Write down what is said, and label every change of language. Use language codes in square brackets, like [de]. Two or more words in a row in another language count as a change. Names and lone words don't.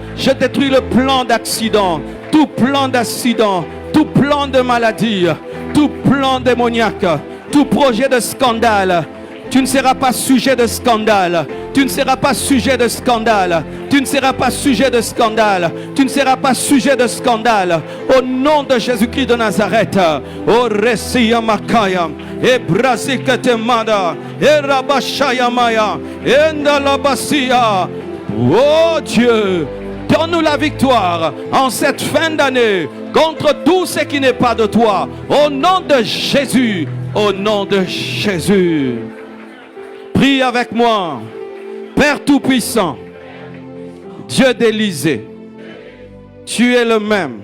[fr] Je détruis le plan d'accident, tout plan d'accident, tout plan de maladie, tout plan démoniaque, tout projet de scandale. Tu ne seras pas sujet de scandale. Tu ne seras pas sujet de scandale. Tu ne seras pas sujet de scandale. Tu ne seras pas sujet de scandale. Au nom de Jésus-Christ de Nazareth. O Resia Makaya. E Brazikete Mada. E Rabashaya Maya. E Ndalabasia. Oh Dieu, donne-nous la victoire en cette fin d'année contre tout ce qui n'est pas de toi. Au nom de Jésus. Au nom de Jésus. Prie avec moi. Père Tout-Puissant, Dieu d'Élysée, tu es le même.